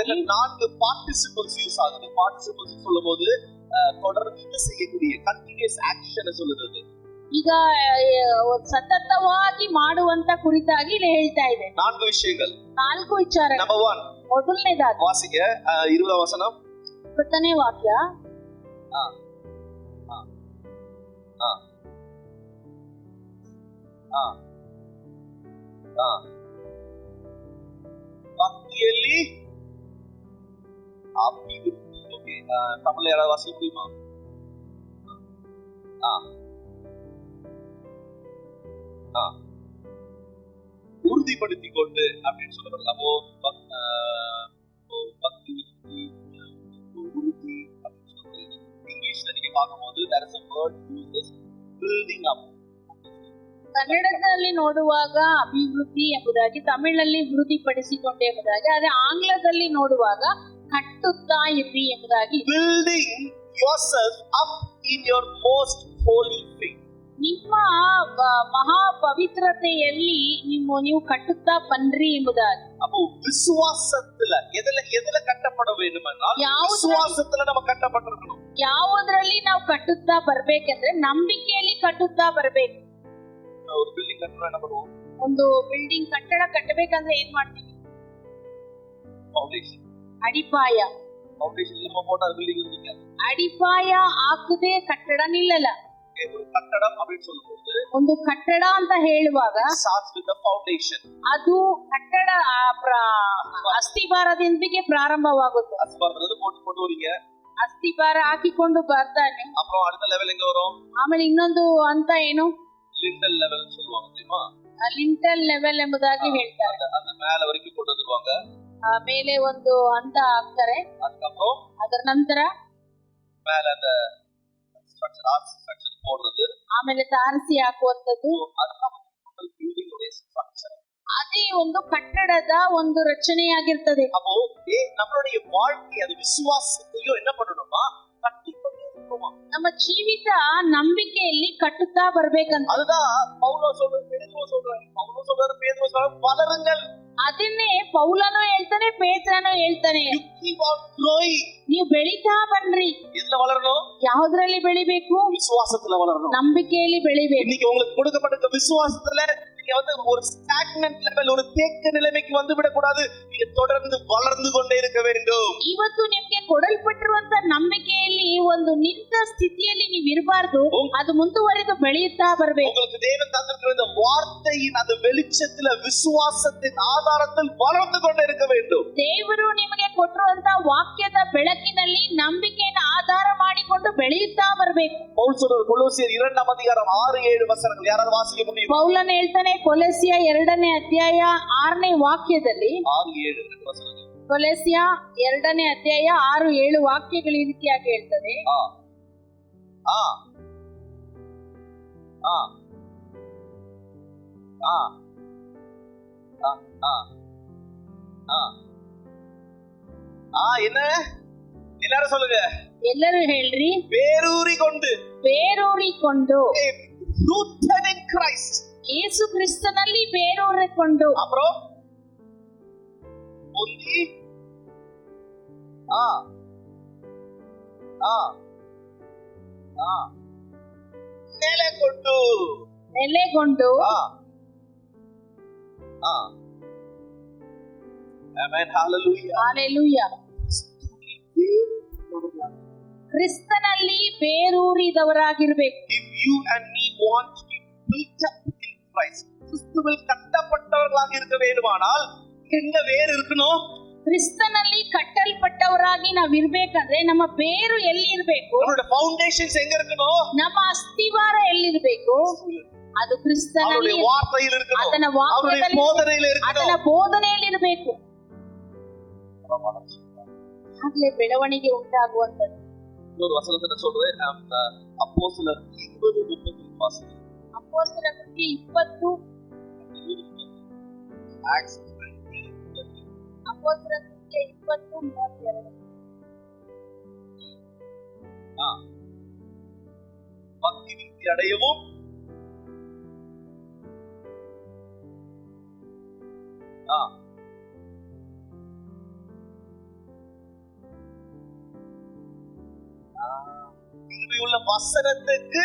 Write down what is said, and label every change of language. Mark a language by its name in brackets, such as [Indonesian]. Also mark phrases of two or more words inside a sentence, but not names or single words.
[Tamil] ಇದಕ್ಕೆ 4 participles யூஸ் ஆகுது. participles சொல்லும்போது தொடர்ந்து செய்யக்கூடிய [English] continuous action [Tamil] சொல்லுது. [Kannada] ಈಗ ಸತತವಾಗಿ ಮಾಡುವಂತ ಕುರಿತಾಗಿ ಇಲ್ಲಿ ಹೇಳ್ತಾ ಇದೆ. [Tamil] 4 விஷயங்கள், [Kannada] 4 ವಿಚಾರ. [English] number 1, [Kannada] ಮೊದಲನೇದಾಗಿ [Tamil] வாசிங்க 20ஆம் வசனம். [Kannada] 20ನೇ ವಾಕ್ಯ. [Tamil] பக்திಯಲ್ಲಿ அபிவிருத்தி. ஓகே, தமிழ்ல யாராவது வாசிக்க முடியுமா? உறுதிப்படுத்திக் கொண்டு அப்படின்னு சொல்றது. அப்போ பக்தி உறுதி அப்படின்னு சொல்றது. இங்கிலீஷ்ல நீங்க பார்க்கும்போது [English] there is a word used as building up. [Kannada] ಕನ್ನಡದಲ್ಲಿ ನೋಡುವಾಗ ಅಭಿವೃದ್ಧಿ ಎಂಬುದಾಗಿ, ತಮಿಳಲ್ಲಿ ವೃದ್ಧಿಪಡಿಸಿಕೊಂಡೆ ಎಂಬುದಾಗಿ, ಆದ್ರೆ ಆಂಗ್ಲದಲ್ಲಿ ನೋಡುವಾಗ ಕಟ್ಟುತ್ತಾ ಇರ್ರಿ ಎಂಬುದಾಗಿ. [English] Building yourself up in your most holy faith. [Kannada] ನಿಮ್ಮ ಮಹಾ ಪವಿತ್ರತೆಯಲ್ಲಿ ನೀವು ಕಟ್ಟುತ್ತಾ ಬನ್ರಿ ಎಂಬುದಾಗಿ. [Tamil] அப்போ விசுவாசத்துல எதுல கட்டப்பட வேண்டுமென்றால் விசுவாசத்துல நம்ம கட்டப்பட்டிருக்கணும். [Kannada] ಯಾವುದರಲ್ಲಿ ನಾವು ಕಟ್ಟುತ್ತಾ ಬರ್ಬೇಕಂದ್ರೆ ನಂಬಿಕೆಯಲ್ಲಿ ಕಟ್ಟುತ್ತಾ ಬರ್ಬೇಕು. [Tamil] ஒரு பில்டிங் கட்டணும், என்ன பண்ணுவோம்? [Kannada] ಒಂದು ಬಿಲ್ಡಿಂಗ್ ಕಟ್ಟಡ ಕಟ್ಟಬೇಕಂದ್ರೆ ಏನ್ ಮಾಡ್ತೀವಿ? ಫೌಂಡೇಶನ್, ಅಡಿಪಾಯ. [Tamil] ಫೌಂಡೇಶನ್ ಇಲ್ಲಮ போட்டா பில்டிங் ನಿಲ್ಲಲ್ಲ. [Kannada] ಅಡಿಪಾಯ ಹಾಕದೆ ಕಟ್ಟಡ ನಿಲ್ಲಲ್ಲ. [Tamil] ஒரு கட்டடம் அப்படி சொல்லும்போது, [Kannada] ಒಂದು ಕಟ್ಟಡ ಅಂತ ಹೇಳುವಾಗ [English] starts with the foundation. [Kannada] ಅದು ಕಟ್ಟಡ ಅಸ್ತಿಭಾರದೊಂದಿಗೆ ಪ್ರಾರಂಭವಾಗುತ್ತೆ. [Tamil] அஸ்திபாரத்துல போட்டு வரீங்க, [Kannada] ಅಸ್ತಿಭಾರ ಹಾಕಿಕೊಂಡು ಬರ್ತಾನೆ. [Tamil] அப்புறம் அடுத்த லெவல் எங்க வரும்? [Kannada] ಆಮೇಲೆ ಇನ್ನೊಂದು ಅಂತ ಏನು, [English] lintel level [Tamil] சொல்லுவாங்க தெரியுமா? [English] lintel level [Kannada] ಎಂಬುದಾಗಿ ಹೇಳ್ತಾರೆ. [Tamil] அந்த மேல வரைக்கும் கொண்டு வந்துருவாங்க. [Kannada] ಮೇಲೆ ಒಂದು ಹಂತ ಹಾಕ್ತಾರೆ. [Tamil] அதுக்கப்புறம் [Kannada] ಅದರ ನಂತರ [Tamil] மேல அந்த ಸ್ಟ್ರಕ್ಚರ್ போடுறது, [Kannada] ಆಮೇಲೆ ತಾರಸಿ ಹಾಕುವಂತದ್ದು. [Tamil] அதுதான் பில்டிங் உடைய ஸ்ட்ரக்சர். [Kannada] ಅದೇ ಒಂದು ಕಟ್ಟಡದ ಒಂದು ರಚನೆಯಾಗಿರ್ತದೆ. [Tamil] அப்போ நம்மளுடைய வாழ்க்கை அது விசுவாசத்தையும் என்ன பண்ணணுமா? கட்டிக்கொண்டே இருக்கணுமா? [Kannada] ನಮ್ಮ ಜೀವಿತ ನಂಬಿಕೆಯಲ್ಲಿ ಕಟ್ಟುತ್ತಾ ಬರ್ಬೇಕಂತ. [Tamil] அதுதான் பவுலோ சொல்றாரு, பேதுரு சொல்றாரு, வளருங்கள். [Kannada] ಅದನ್ನೇ ಪೌಲನು ಹೇಳ್ತಾನೆ, ಪೇತ್ರನು ಹೇಳ್ತಾನೆ, ನೀವು ಬೆಳೀತಾ ಬನ್ರಿ. [Tamil] எதுல வளரணும்? [Kannada] ಯಾವುದ್ರಲ್ಲಿ ಬೆಳಿಬೇಕು? [Tamil] விசுவாசத்துல வளரணும், [Kannada] ನಂಬಿಕೆಯಲ್ಲಿ ಬೆಳಿಬೇಕು. [Tamil] இன்னைக்கு உங்களுக்கு கொடுக்கப்பட்ட விசுவாசத்துல நீங்க வந்து ஒரு [English] stagnant level, [Tamil] ஒரு தேக்க நிலைமைக்கு வந்து விட கூடாது. நீங்க தொடர்ந்து வளர்ந்து கொண்டே இருக்க வேண்டும். [Kannada] ಇವತ್ತು ನಿಮಗೆ ಕೊಡಲ್ಪಟ್ಟಿರುವಂತ ನಂಬಿಕೆಯಲ್ಲಿ ಒಂದು ನಿಂತ ಸ್ಥಿತಿಯಲ್ಲಿ ನೀವು ಇರಬಾರದು, ಅದು ಮುಂದುವರೆದು ಬೆಳೆಯುತ್ತಾ ಬರಬೇಕು. [Tamil] உங்களுக்கு தேவன் தந்திருக்கிற இந்த வார்த்தையின் அந்த வெளிச்சத்துல விசுவாசத்தின் ஆதாரத்தில் வளர்ந்து கொண்டே இருக்க வேண்டும். [Kannada] ದೇವರು ನಿಮಗೆ ಕೊಟ್ಟಿರುವಂತ ವಾಕ್ಯದ ಬೆಳಕಿನಲ್ಲಿ ನಂಬಿಕೆಯನ್ನು ಆಧಾರ ಮಾಡಿಕೊಂಡು ಬೆಳೆಯುತ್ತಾ ಬರಬೇಕು. [Tamil] பவுல் சொல்றார், கொலோசியர் 2ஆம் அதிகாரம் 6-7 வசனங்கள் யாராவது வாசிக்க முடியுமா? [Kannada] ಪೌಲನು ಹೇಳ್ತಾನೆ, ಕೊಲೊಸ್ಯ 2ನೇ ಅಧ್ಯಾಯ 6ನೇ ವಾಕ್ಯದಲ್ಲಿ, 6-7 ವಚನಗಳು. ಕೊಲೊಸ್ಯ 2ನೇ ಅಧ್ಯಾಯ 6-7 ವಾಕ್ಯಗಳು ಈ ರೀತಿಯಾಗಿ ಹೇಳ್ತದೆ. [Tamil] என்ன எல்லாரும் சொல்லுங்க, [Kannada] ಎಲ್ಲರೂ ಹೇಳ್ರಿ. ಬೇರೂರಿಕೊಂಡು [English] rooted in Christ. [Kannada] ಯೇಸು ಕ್ರಿಸ್ತನಲ್ಲಿ ಬೇರೂರಿಕೊಂಡು. [Tamil] அப்புறம் ஒந்தி [Kannada] ನೆಲೆಗೊಂಡು. [English] Amen, hallelujah. [Kannada] Hallelujah. ಕ್ರಿಸ್ತನಲ್ಲಿ ಬೇರೂರಿದವರಾಗಿರ್ಬೇಕು. [English] If you and me want to be built up in Christ, [Tamil] கிறிஸ்துவில் கட்டப்பட்டவர்களாக இருக்க வேண்டுமானால் எங்க வேர் இருக்கணும்? [Kannada] ಕ್ರಿಸ್ತನಲ್ಲಿ ಕಟ್ಟಲ್ಪಟ್ಟವರಾಗಿ ನಾವ್ ಇರ್ಬೇಕಂದ್ರೆ ನಮ್ಮ ಬೇರು ಎಲ್ಲಿ ಇರ್ಬೇಕು? [Tamil] நம்மளோட ஃபவுண்டேஷன்ஸ் எங்க இருக்கணும்? [Kannada] ನಮ್ಮ ಅಸ್ತಿವಾರ ಎಲ್ಲಿರ್ಬೇಕು? ಅದು ಕ್ರಿಸ್ತನಲ್ಲಿ, [Tamil] அவருடைய வார்த்தையில் இருக்கணும், [Kannada] ಆತನ [Tamil] அவருடைய [Kannada] ವಾಕ್ಯದಲ್ಲಿ, [Tamil] போதனையில் [Kannada] ಆತನ [Tamil] இருக்கணும். [Kannada] ಬೋಧನೆಯಲ್ಲಿ ಇರಬೇಕು. ಆಗ್ಲೇ ಬೆಳವಣಿಗೆ ಉಂಟಾಗುವಂತದ್ದು. [Tamil] இன்னொரு வசனத்துல சொல்றேன், அப்போஸ்தலர் 20:30 வாசிங்க. [Kannada] ಅಪೊಸ್ತಲರ ಕೃತ್ಯ 20 [English] Acts 20. [Kannada] ಅಪೊಸ್ತಲರ ಕೃತ್ಯ 20:32. [Tamil] பக்தி விருத்தி அடையவும் கிருபையுள்ள வசனத்துக்கு